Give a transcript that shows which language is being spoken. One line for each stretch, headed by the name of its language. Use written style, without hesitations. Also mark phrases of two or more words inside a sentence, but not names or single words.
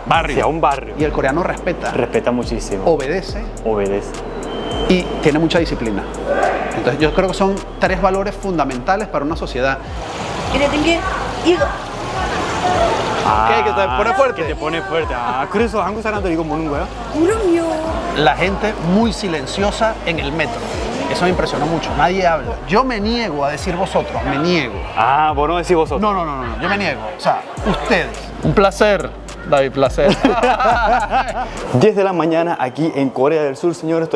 Spanish: Barrio. Sí, a un barrio. Y el coreano respeta. Respeta muchísimo. Obedece. Obedece. Y tiene mucha disciplina. Entonces yo creo que son 3 valores fundamentales para una sociedad. ¿Qué? ¿Que te pone fuerte? Que te pone fuerte.
Korean: 그래서 한국 사람들이 이거 먹는 거야?
Spanish: La gente muy silenciosa en el metro. Eso me impresionó mucho. Nadie habla. Yo me niego a decir vosotros, me niego. Vos no decís vosotros. No, yo me niego. O sea, ustedes. Un placer, David, placer. 10 de la mañana aquí en Corea del Sur, señores.